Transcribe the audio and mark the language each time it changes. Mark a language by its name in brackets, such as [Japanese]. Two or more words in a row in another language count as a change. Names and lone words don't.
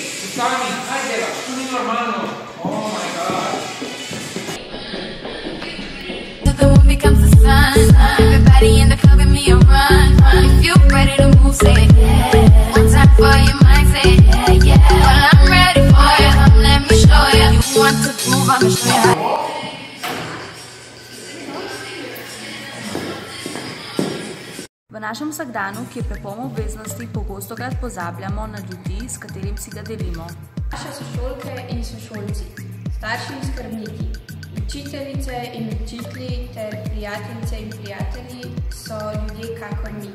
[Slovenian] Sami, kaj delaš? To ni normalno. [English] Oh my god. The moon becomes the sun. Everybody in the club give me a run. If you're ready to move, say yeah. One time for your mind, say yeah, yeah. Well, I'm ready for you. Let me show you. You want to move, I'ma show you how. [Slovenian] V našem vsakdanu, ki je prepoln obveznosti, pogostokrat pozabljamo na ljudi, s katerim si ga delimo. Naše sošolke in sošolci, starši in skrbniki, učiteljice in učitelji ter prijateljice in prijatelji so ljudje kakor mi.